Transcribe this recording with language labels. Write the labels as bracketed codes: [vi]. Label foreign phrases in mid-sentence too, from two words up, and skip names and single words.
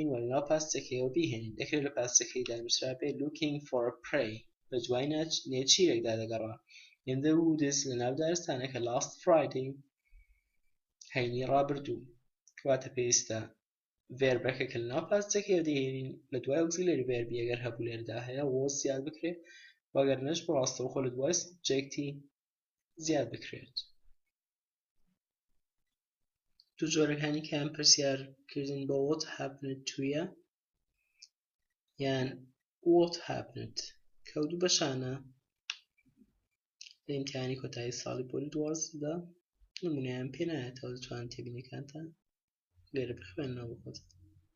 [ckb] و لەناو پاسچەکەیەوە بیهێنین دەکرێت لە پاسچەکەیدا نووسرابێت [en] لooking for a prey [ckb] بە دوای نێچیرێکدا دەگەڕا [en] in the woods [ckb] لەناو دارستانەکە [en] last Friday [ckb] هەینی ڕابردوو واتە پێویستە verبەکە کە لەناو پاسچەکەیەوە دەهێنین لە دوای [en] auxiliary verb [ckb] ئەگەر هەبوو لێرەدا هەیە was زیاد بکرێت وەگەر نەش بەڕاستەوخۆ لە دوای subjecتی زیاد بکرێت دوو جۆرەکانی کەیان پرسیارکردن بە [en] what happened [ckb] تویە یان [en] what happened [ckb] کە دوو بەشانە لە ئیمتیحانی کۆتایی ساڵی پۆلی 12 نمونەیان پێ نایەتەوە دەتوانن تێبینیەکانتان لێرە بخوێننەوە بۆ خۆتان